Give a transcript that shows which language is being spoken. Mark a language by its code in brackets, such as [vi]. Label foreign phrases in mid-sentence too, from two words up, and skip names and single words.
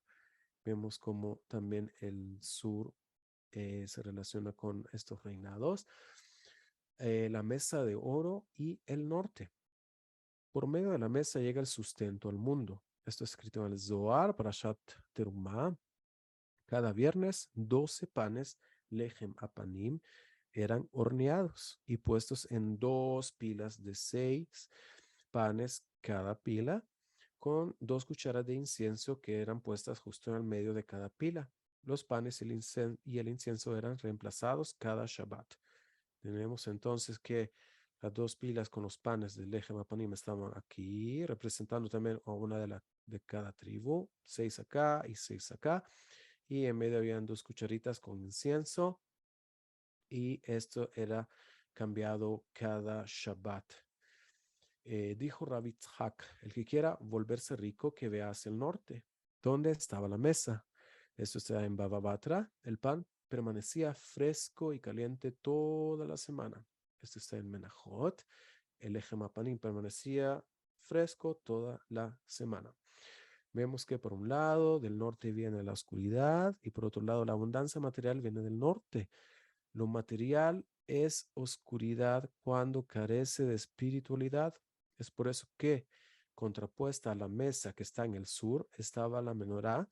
[es] Vemos como también el sur se relaciona con estos reinados. La mesa de oro y el norte. Por medio de la mesa llega el sustento al mundo. Esto es escrito en el Zohar, Parashat Terumah. Cada viernes, 12 panes, [he] לחם הפנים, [es] eran horneados y puestos en 2 pilas de 6 panes cada pila, con 2 cucharas de incienso que eran puestas justo en el medio de cada pila. Los panes y el incienso eran reemplazados cada Shabbat. Tenemos entonces que las 2 pilas con los panes del [he] לחם הפנים [es] estaban aquí, representando también a una de cada tribu, 6 acá y 6 acá. Y en medio habían 2 cucharitas con incienso y esto era cambiado cada Shabbat. Dijo Rabbi Tzhak, el que quiera volverse rico que vea hacia el norte, donde estaba la mesa. Esto está en Bava Batra. El pan permanecía fresco y caliente toda la semana. Esto está en Menachot. El [he] לחם הפנים [es] permanecía fresco toda la semana. Vemos que por un lado del norte viene la oscuridad y por otro lado la abundancia material viene del norte. Lo material es oscuridad cuando carece de espiritualidad. Es por eso que contrapuesta a la mesa que está en el sur, estaba la menorá.